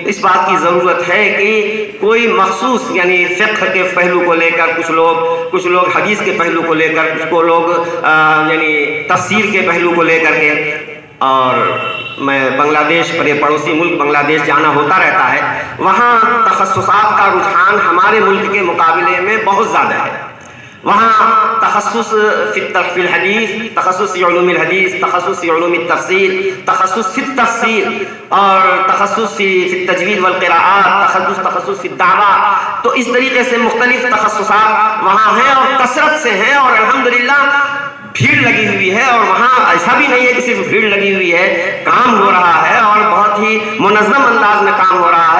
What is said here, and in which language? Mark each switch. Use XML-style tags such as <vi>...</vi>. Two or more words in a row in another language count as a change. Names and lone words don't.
<ur>اس بات کی ضرورت ہے کہ کوئی مخصوص یعنی فقہ کے پہلو کو لے کر کچھ لوگ حدیث کے پہلو کو لے کر، کچھ کو لوگ یعنی تفسیر کے پہلو کو لے کر کے، اور میں بنگلہ دیش، پڑوسی ملک بنگلہ دیش جانا ہوتا رہتا ہے، وہاں تخصصات کا رجحان ہمارے ملک کے مقابلے میں بہت زیادہ ہے۔</ur> <ar>وہاں تخصص فی الحدیث، تخصص فی علوم الحدیث، تخصص فی علوم التفسیر، تخصص فی التفسیر، اور تخصص فی التجوید والقراءات، تخصص فی الدعوہ۔</ar> <ur>تو اس طریقے سے مختلف تخصصات وہاں ہیں اور کثرت سے ہیں، اور الحمدللہ بھیڑ لگی ہوئی ہے، اور وہاں ایسا بھی نہیں ہے کہ صرف بھیڑ لگی ہوئی ہے، کام ہو رہا ہے اور بہت ہی منظم انداز میں کام ہو رہا ہے۔</ur>